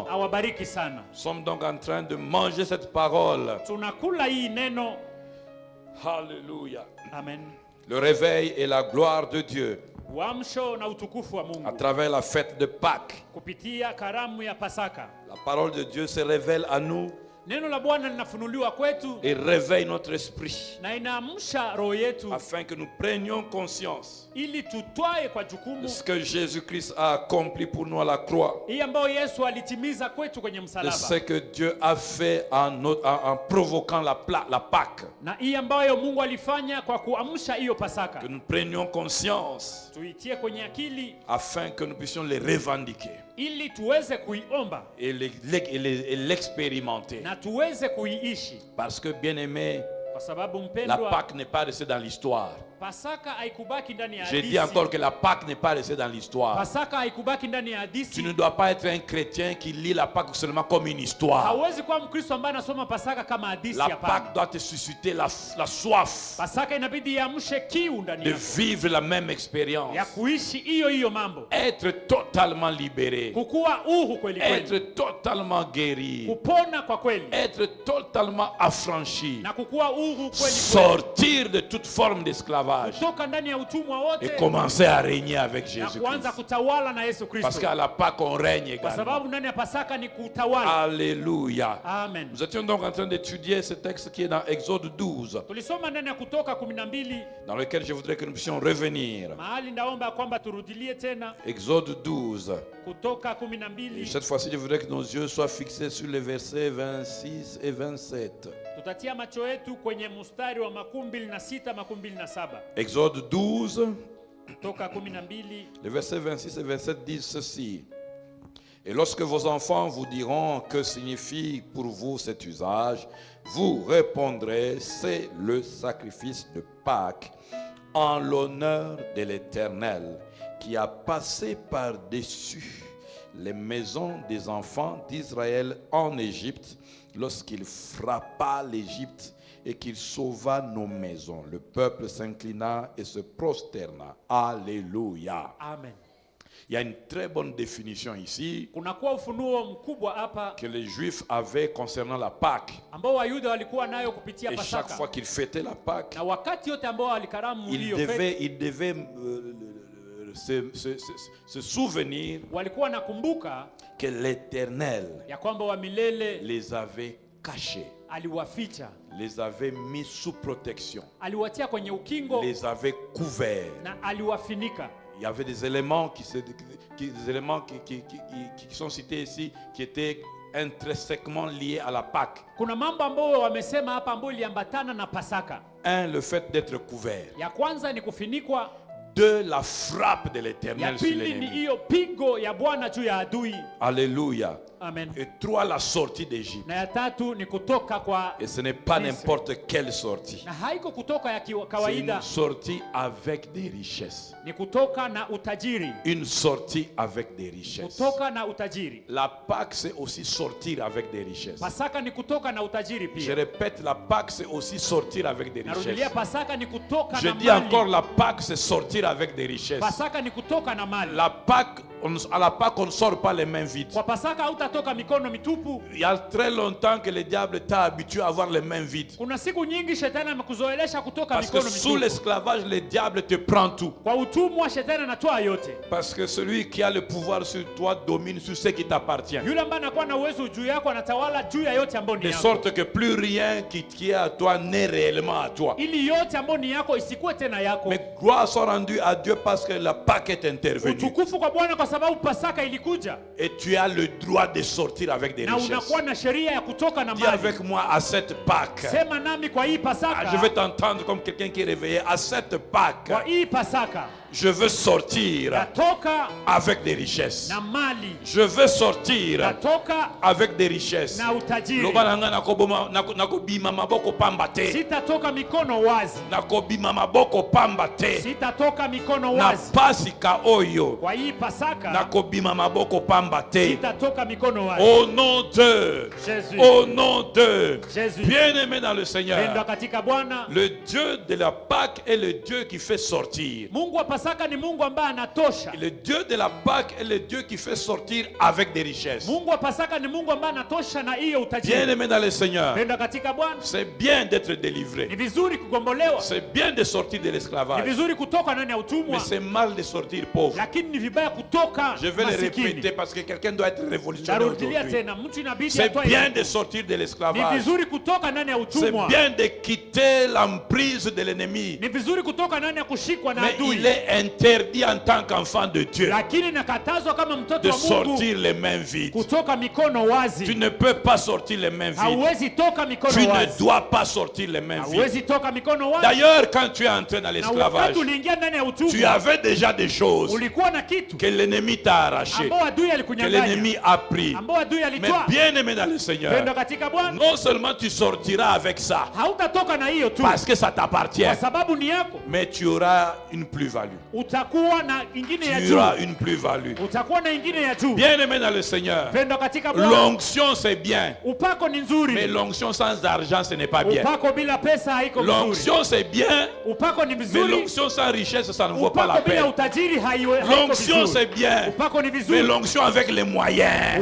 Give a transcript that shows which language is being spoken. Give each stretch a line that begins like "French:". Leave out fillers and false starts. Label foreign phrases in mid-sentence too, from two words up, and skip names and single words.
French: Nous sommes donc en train de manger cette parole. Alléluia. Amen. Le réveil et la gloire de Dieu à travers la fête de Pâques. La parole de Dieu se révèle à nous
Swahili: Neno la Bwana linafunuliwa kwetu
French: et réveille notre esprit
Swahili: na inaamsha roho yetu
French: afin que nous prenions conscience
Swahili: ili tutwae kwa
French: de
Swahili: jukumu
French: ce que Jésus-Christ a accompli pour nous à la croix.
Swahili: hii ambayo Yesu alitimiza kwetu kwenye
French: De
Swahili: msalaba.
French: ce que Dieu a fait en provoquant la Pâque.
Swahili: Na hii ambayo Mungu alifanya kwa kuamsha hiyo Pasaka.
French: Que nous prenions conscience
Swahili: Tuitie kwenye akili
French: afin que nous puissions les revendiquer
Swahili: ili tuweze kuiomba
French: et l'expérimenter.
Swahili: na tuweze kuiishi.
French: Parce que bien aimé,
Swahili: Kwa sababu
French: la
Swahili: mpendwa,
French: Pâque n'est pas restée dans l'histoire.
Swahili: Pasaka haikubaki ndani ya
French: Je
Swahili: hadithi.
French: dis encore que la Pâque n'est pas restée dans l'histoire.
Swahili: Pasaka haikubaki ndani ya
French: Tu
Swahili: hadithi.
French: ne dois pas être un chrétien qui lit la Pâque seulement comme une histoire.
Swahili: Hauwezi kuwa Mkristo ambaye anasoma Pasaka kama hadithi.
French: La
Swahili: Hapana.
French: Pâque doit te susciter la soif
Swahili: Pasaka inabidi iamshe kiu ndani
French: de
Swahili: yako
French: vivre la même expérience.
Swahili: ya kuishi hiyo mambo,
French: Être totalement libéré.
Swahili: kukuwa uhuru kweli kweli,
French: Être totalement guéri.
Swahili: kupona kwa kweli
French: Être totalement affranchi.
Swahili: na kukuwa uhuru kweli kweli,
French: Sortir de toute forme d'esclavage
Swahili: kutoka ndani ya utumwa wote
French: et commencer à régner avec
Swahili: na
French: Jésus-Christ.
Swahili: kuanza kutawala na Yesu
French: Parce
Swahili: Kristo,
French: qu'à la Pâque, on règne
Swahili: kwa
French: également.
Swahili: sababu ndani ya Pasaka ni kutawala.
French: Alléluia. Amen. Nous étions donc en train d'étudier ce texte qui est dans Exode 12,
Swahili: Tulisoma ndani ya Kutoka 12
French: dans lequel je voudrais que nous puissions revenir.
Swahili: mahali ndaomba kwamba turudilie tena
French: Exode 12.
Swahili: Kutoka
French: Et
Swahili: 12.
French: cette fois-ci, je voudrais que nos yeux soient fixés sur les versets 26 et 27.
Swahili: Tutatia macho yetu kwenye mstari wa 26 27.
French: Exode 12,
Swahili: Kutoka 12
French: les versets 26 et 27 disent ceci. Et lorsque vos enfants vous diront que signifie pour vous cet usage, vous répondrez, c'est le sacrifice de Pâques en l'honneur de l'Éternel qui a passé par-dessus les maisons des enfants d'Israël en Égypte lorsqu'il frappa l'Égypte et qu'il sauva nos maisons. Le peuple s'inclina et se prosterna. Alléluia. Amen. Il y a une très bonne définition ici
Swahili: Kunakuwa ufunuo mkubwa hapa
French: que les Juifs avaient concernant la Pâque.
Swahili: ambao Wayuda walikuwa nayo kupitia
French: Et chaque
Swahili: Pasaka.
French: fois qu'ils fêtaient la Pâque,
Swahili: Na wakati yote ambao walikaramu
French: ils
Swahili: hiyo fete,
French: devaient se souvenir
Swahili: walikuwa nakumbuka
French: que l'Éternel
Swahili: ya kwamba wa milele
French: les avait cachés,
Swahili: aliwaficha,
French: les avait mis sous protection,
Swahili: aliwatia kwenye ukingo
French: les avait couverts.
Swahili: na aliwafinika.
French: Il y avait des éléments qui sont cités ici qui étaient intrinsèquement liés à la Pâque.
Swahili: Kuna mambo ambayo wamesema hapa ambayo iliambatana na Pasaka.
French: Un, le fait d'être couvert.
Swahili: Ya kwanza ni kufinikwa,
French: Deux, la frappe de
Swahili: ya
French: l'Éternel sur
Swahili: pili ni
French: l'ennemi.
Swahili: hiyo pigo ya Bwana juu ya adui.
French: Alléluia. Amen. Et trois, la sortie d'Égypte.
Swahili: Na ya tatu ni kutoka kwa,
French: Et ce n'est pas
Swahili: Misri.
French: n'importe quelle sortie.
Swahili: na haiko kutoka ya
French: C'est
Swahili: kawaida,
French: une sortie avec des richesses.
Swahili: ni kutoka na utajiri,
French: Une sortie avec des richesses.
Swahili: kutoka na utajiri.
French: La Pâque, c'est aussi sortir avec des richesses.
Swahili: Pasaka ni kutoka na utajiri
French: Je
Swahili: pia.
French: répète, la Pâque, c'est aussi sortir avec des richesses.
Swahili: Narudilia, Pasaka ni kutoka
French: Je
Swahili: na
French: dis encore,
Swahili: mali.
French: la Pâque, c'est sortir avec des richesses.
Swahili: Pasaka ni kutoka na mali.
French: La Pâque, à la Pâque, on ne sort pas les mains vides.
Swahili: Kwa Pasaka hautatoka mikono mitupu.
French: Il y a très longtemps que le diable t'a habitué à avoir les mains vides.
Swahili: Kuna siku nyingi shetani amekuzoelesha kutoka
French: Parce que
Swahili: mikono
French: sous
Swahili: mitupu.
French: l'esclavage, le diable te prend tout.
Swahili: Kwa utumwa shetani anatoa yote.
French: Parce que celui qui a le pouvoir sur toi domine sur ce qui t'appartient.
Swahili: Yule ambaye anakuwa na uwezo juu yako anatawala juu ya yote ambayo ni
French: De
Swahili: yako.
French: sorte que plus rien qui est à toi n'est réellement à toi.
Swahili: Ili yote ambayo ni yako isikuwe tena yako.
French: Mais gloire soit rendue à Dieu parce que la Pâque est intervenue.
Swahili: Utukufu kwa Bwana kwa sababu Pasaka ilikuja.
French: Et tu as le droit de sortir avec des
Swahili: Na
French: richesses.
Swahili: unakuwa na sheria ya kutoka na
French: Dis
Swahili: mali.
French: avec moi à cette Pâque.
Swahili: Sema nami kwa hii Pasaka.
French: Je vais t'entendre comme quelqu'un qui est réveillé. À cette Pâque,
Swahili: Kwa hii Pasaka
French: je veux sortir
Swahili: natoka
French: avec des richesses.
Swahili: na mali.
French: Je veux sortir
Swahili: Natoka
French: avec des richesses.
Swahili: na utajiri.
Lingala: Loba nanga nakobima maboko pamba te.
Swahili: Sitatoka mikono wazi.
Lingala: Nakobima maboko pamba te.
Swahili: Sitatoka mikono
Lingala: Na
Swahili: wazi.
Lingala: pasika oyo.
Swahili: Kwa hii Pasaka
Lingala: Nakobima maboko pamba te.
Swahili: sitatoka mikono wazi.
French: Au nom de Jésus. Au nom de Jésus. bien-aimé dans le
Swahili: Pendwa
French: Seigneur.
Swahili: katika Bwana.
French: Le Dieu de la Pâque est le Dieu qui fait sortir.
Swahili: Mungu wa Pasaka ni Mungu ambaye anatosha.
French: Le Dieu de la Pâque est le Dieu qui fait sortir avec des richesses.
Swahili: Mungu wa Pasaka ni Mungu ambaye anatosha na hiyo utajiri.
French: Bien-aimé dans le Seigneur,
Swahili: Penda katika Bwana.
French: c'est bien d'être délivré.
Swahili: Ni vizuri kugombolewa.
French: C'est bien de sortir de
Swahili: Ni
French: l'esclavage.
Swahili: vizuri kutoka ndani ya
French: Mais
Swahili: utumwa.
French: c'est mal de sortir pauvre.
Swahili: Lakini ni vibaya kutoka
French: Je vais le
Swahili: masikini.
French: répéter parce que quelqu'un doit être révolutionnaire
Swahili: Narudilia
French: aujourd'hui.
Swahili: tena, mtu inabidi
French: C'est
Swahili: atoe.
French: bien de sortir de
Swahili: Ni
French: l'esclavage.
Swahili: vizuri kutoka ndani ya
French: C'est
Swahili: utumwa.
French: bien de quitter l'emprise de l'ennemi.
Swahili: Ni vizuri kutoka ndani ya kushikwa na
French: Mais
Swahili: adui.
French: il est interdit en tant qu'enfant de Dieu
Swahili: Lakini nakatazwa kama mtoto
French: de
Swahili: wa Mungu
French: sortir les mains vides.
Swahili: kutoka mikono
French: Tu
Swahili: wazi.
French: ne peux pas sortir les mains vides.
Swahili: Hauwezi toka mikono
French: Tu ne
Swahili: wazi.
French: dois pas sortir les mains vides.
Swahili: Hauwezi toka mikono wazi.
French: D'ailleurs, quand tu es entré dans
Swahili: Na
French: l'esclavage,
Swahili: wakati uliingia ndani ya
French: tu
Swahili: utumwa,
French: avais déjà des choses
Swahili: ulikuwa na kitu
French: que l'ennemi t'a arraché,
Swahili: ambao adui
French: que
Swahili: alikunyang'anya,
French: l'ennemi a pris.
Swahili: ambao adui
French: Mais
Swahili: alitwaa.
French: bien aimé dans le Seigneur,
Swahili: Pendo katika Bwana,
French: non seulement tu sortiras avec ça,
Swahili: hautatoka na hiyo tu
French: parce que ça t'appartient,
Swahili: kwa sababu ni yako.
French: mais tu auras une plus-value.
Swahili: Utakuwa na ingine ya
French: Tu auras
Swahili: juu,
French: une plus-value.
Swahili: utakuwa na ingine ya juu.
French: Bien aimé dans le Seigneur,
Swahili: Pendo katika Bwana,
French: l'onction c'est bien,
Swahili: upako ni
French: mais
Swahili: nzuri.
French: l'onction sans argent ce n'est pas bien.
Swahili: Upako bila pesa haiko mzuri.
French: L'onction c'est bien,
Swahili: Upako ni
French: mais
Swahili: vizuri.
French: l'onction sans richesse ça ne vaut pas la
Swahili: Upako bila
French: peine.
Swahili: utajiri haiko
French: L'onction
Swahili: vizuri.
French: c'est bien,
Swahili: Upako ni
French: mais
Swahili: vizuri.
French: l'onction avec les moyens.